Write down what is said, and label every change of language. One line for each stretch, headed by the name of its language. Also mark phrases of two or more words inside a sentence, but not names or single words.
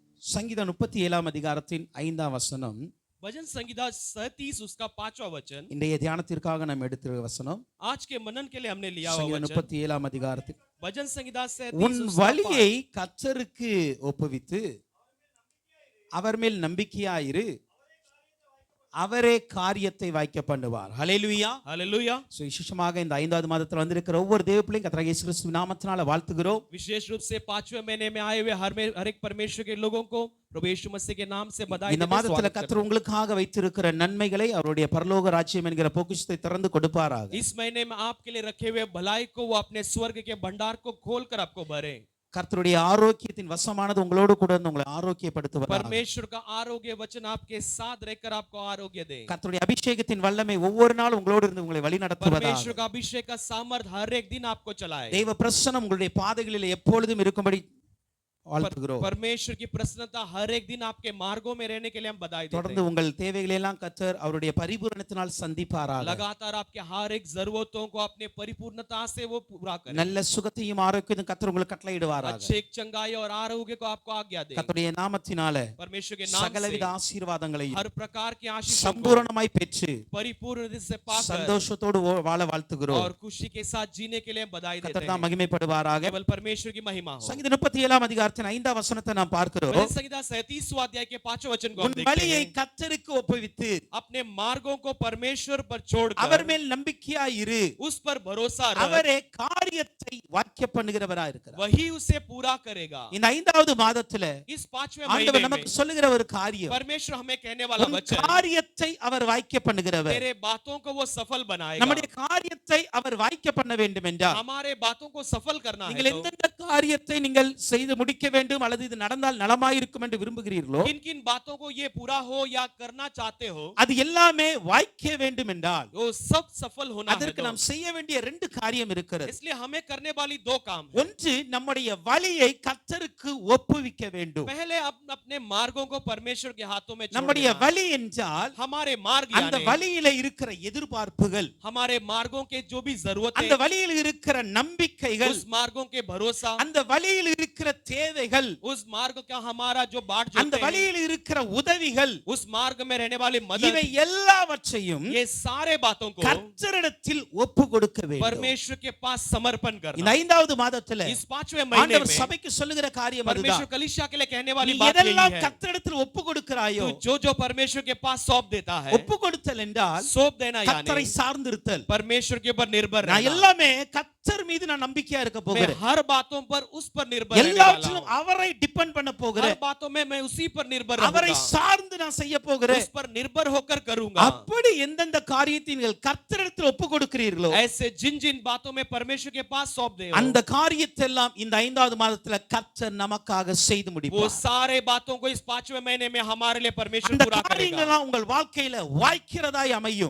Tamil: சங்கீதம் 37 அதிகாரத்தின் 5 வசனம்
Hindi: भजन संहिता 37 उसका 5वां वचन
Tamil: இன்றைய தியானத்திற்காக நாம் எடுத்த வசனம்.
Hindi: आज के मनन के लिए हमने लिया हुआ
Tamil: சங்கீதம்
Hindi: वचन
Tamil: 37 அதிகாரத்தில்
Hindi: भजन संहिता
Tamil: உன்
Hindi: 37 उसका
Tamil: வழியை கர்த்தருக்கு ஒப்புவித்து அவர் மேல் நம்பிக்கையாயிரு, அவரே காரியத்தை வாய்க்க பண்ணுவார். ஹல்லேலூயா
Hindi: हालेलुया।
Tamil: விசேஷமாக இந்த 5வது மாதத்தில் வந்திருக்கிற ஒவ்வொரு தேவ பிள்ளையும் கர்த்தர் இயேசு கிறிஸ்து நாமத்தினால வாழ்த்துகிறோம்.
Hindi: विशेष रूप से 5वें महीने में आए हुए हर एक परमेश्वर के लोगों को प्रभु यीशु मसीह के नाम से बधाई
Tamil: இந்த
Hindi: देते
Tamil: மாதத்துல
Hindi: स्वागत
Tamil: கர்த்தர் உங்களுக்காக வைத்திருக்கிற நன்மைகளை அவருடைய பரலோக ராஜ்யம் என்கிற பொக்கிஷத்தை திறந்து கொடுப்பாராக.
Hindi: इस महीने में आपके लिए रखे हुए भलाई को वो अपने स्वर्ग के भंडार को खोलकर आपको भरे।
Tamil: கர்த்தருடைய ஆரோக்கியத்தின் வசமானது உங்களோடு கூட இருந்து உங்களை ஆரோக்கியப்படுத்துவார்.
Hindi: परमेश्वर का आरोग्य वचन आपके साथ रहकर आपको आरोग्य दे।
Tamil: கர்த்தருடைய அபிஷேகத்தின் வல்லமை ஒவ்வொரு நாளும் உங்களோடு இருந்து உங்களை வழிநடத்துவதாக.
Hindi: परमेश्वर का अभिषेक का सामर्थ हर एक दिन आपको चलाए।
Tamil: தேவ பிரசன்னம் உங்களுடைய பாதைகளில் எப்பொழுதும் இருக்கும்படி வாழ்த்துகிறோம்.
Hindi: परमेश्वर की प्रसन्नता हर एक दिन आपके मार्गों में रहने के लिए हम बधाई देते
Tamil: தொடர்ந்து
Hindi: हैं।
Tamil: உங்கள் தேவைகளை எல்லாம் கர்த்தர் அவருடைய பரிபூரணத்தினால் சந்திப்பாராக.
Hindi: लगातार आपके हर एक जरूरतों को अपने परिपूर्णता से वो पूरा करे।
Tamil: நல்ல சுகத்தையும் ஆரோக்கியத்தையும் கர்த்தர் உங்களுக்கு கட்டளையிடுவாராக.
Hindi: अच्छे एक चंगाई और आरोग्य को आपको आज्ञा दे।
Tamil: கர்த்தருடைய நாமத்தினால
Hindi: परमेश्वर के नाम
Tamil: சகலவித
Hindi: से
Tamil: ஆசீர்வாதங்களையும்
Hindi: हर प्रकार की आशीष को
Tamil: சம்பூரணமாய் பெற்று
Hindi: परिपूर्ण से पाकर
Tamil: சந்தோஷத்தோடு வாழ வாழ்த்துகிறோம்.
Hindi: और खुशी के साथ जीने के लिए बधाई देते
Tamil: கர்த்தர்
Hindi: हैं।
Tamil: தான் மகிமைப்படுவாராக.
Hindi: केवल परमेश्वर की महिमा हो।
Tamil: சங்கீதம் 37 அதிகாரத்தின் 5 வசனத்தை நாம் பார்க்கிறோம்.
Hindi: भजन संहिता 37वां अध्याय के 5वें वचन को हम
Tamil: உன்
Hindi: देखते
Tamil: வழியை
Hindi: हैं।
Tamil: கர்த்தருக்கு ஒப்புவித்து
Hindi: अपने मार्गों को परमेश्वर पर छोड़कर
Tamil: அவர் மேல் நம்பிக்கையாயிரு,
Hindi: उस पर भरोसा रख,
Tamil: அவரே காரியத்தை வாக்கிய பண்ணுகிறவராய் இருக்கிறார்.
Hindi: वही उसे पूरा करेगा।
Tamil: இந்த 5வது மாதத்துல
Hindi: इस 5वें
Tamil: ஆண்டவர்
Hindi: महीने में
Tamil: நமக்கு சொல்லுகிற ஒரு காரியம்,
Hindi: परमेश्वर हमें कहने वाला
Tamil: உன்
Hindi: वचन,
Tamil: காரியத்தை அவர் வாக்கிய பண்ணுகிறவர்.
Hindi: तेरे बातों को वो सफल बनाएगा।
Tamil: நம்முடைய காரியத்தை அவர் வாக்கிய பண்ண வேண்டும் என்றால்
Hindi: हमारे बातों को सफल करना है
Tamil: நீங்கள்
Hindi: तो
Tamil: எந்தெந்த காரியத்தை நீங்கள் செய்து முடிக்க வேண்டும் அல்லது இது நடந்தால் நலமாயிருக்கும் என்று விரும்புகிறீர்களோ
Hindi: किन किन बातों को ये पूरा हो या करना चाहते हो,
Tamil: அது எல்லாமே வாய்க்க வேண்டும் என்றால்
Hindi: वो सब सफल होना है
Tamil: அதற்கு
Hindi: तो।
Tamil: நாம் செய்ய வேண்டிய 2 காரியம் இருக்கிறது.
Hindi: इसलिए हमें करने वाली 2 काम है।
Tamil: ஒன்று, நம்முடைய வழியை கர்த்தருக்கு ஒப்புவிக்க வேண்டும்.
Hindi: पहले अपने मार्गों को परमेश्वर के हाथों में छोड़
Tamil: நம்முடைய
Hindi: देना।
Tamil: வழி என்றால்
Hindi: हमारे मार्ग
Tamil: அந்த
Hindi: यानी
Tamil: வழியில இருக்கிற எதிர்பார்ப்புகள்,
Hindi: हमारे मार्गों के जो भी जरूरतें,
Tamil: அந்த வழியில் இருக்கிற நம்பிக்கைகள்,
Hindi: उस मार्गों के भरोसा,
Tamil: அந்த वழியில் இருக்கிற தேவைகள்,
Hindi: उस मार्ग का हमारा जो बाट
Tamil: அந்த
Hindi: जोते हैं,
Tamil: வழியில் இருக்கிற உதவிகள்,
Hindi: उस मार्ग में रहने वाली
Tamil: இவை
Hindi: मदद,
Tamil: எல்லாவற்றையும்
Hindi: ये सारे बातों को
Tamil: கர்த்தரிடத்தில் ஒப்பு கொடுக்க வேண்டும்.
Hindi: परमेश्वर के पास समर्पण
Tamil: இந்த
Hindi: करना।
Tamil: 5வது மாதத்துல
Hindi: इस 5वें महीने
Tamil: ஆண்டவர்
Hindi: में
Tamil: சபைக்கு சொல்லுகிற காரியம்
Hindi: परमेश्वर
Tamil: அதுதான்.
Hindi: कलीसिया के लिए कहने वाली
Tamil: நீ
Hindi: बात यही
Tamil: எதெல்லாம்
Hindi: है,
Tamil: கர்த்தரிடத்தில் ஒப்பு கொடுக்கிறாயோ,
Hindi: तू जो परमेश्वर के पास सौंप देता है,
Tamil: ஒப்பு கொடுத்தல் என்றால்
Hindi: सौंप देना
Tamil: கர்த்தரை
Hindi: यानी
Tamil: சார்ந்திருத்தல்.
Hindi: परमेश्वर के ऊपर निर्भर
Tamil: நான்
Hindi: रहना।
Tamil: எல்லாமே கர்த்தர் மீது நான் நம்பிக்கையா இருக்க
Hindi: मैं
Tamil: போகிறேன்.
Hindi: हर बातों पर उस पर निर्भर रहने वाला
Tamil: எல்லாவற்றிலும்
Hindi: हूं।
Tamil: அவரை டிபெண்ட் பண்ண
Hindi: हर
Tamil: போகிறேன்.
Hindi: बातों में मैं उसी पर निर्भर
Tamil: அவரை
Hindi: रहूंगा,
Tamil: சார்ந்து நான் செய்ய போகிறேன்.
Hindi: उस पर निर्भर होकर करूंगा।
Tamil: அப்படி எந்தெந்த காரியத்தை நீங்கள் கர்த்தரிடத்தில் ஒப்பு கொடுக்கிறீர்களோ,
Hindi: ऐसे जिन जिन बातों में परमेश्वर के पास सौंप दे,
Tamil: அந்த காரியத்தை எல்லாம் இந்த 5வது மாதத்துல கர்த்தர் நமக்காக செய்து
Hindi: वो
Tamil: முடிப்பார்.
Hindi: सारे बातों को इस 5वें महीने में हमारे लिए परमेश्वर
Tamil: அந்த
Hindi: पूरा
Tamil: காரியங்கள்
Hindi: करेगा।
Tamil: எல்லாம் உங்கள் வாழ்க்கையில வாய்க்கிறதாய் அமையும்.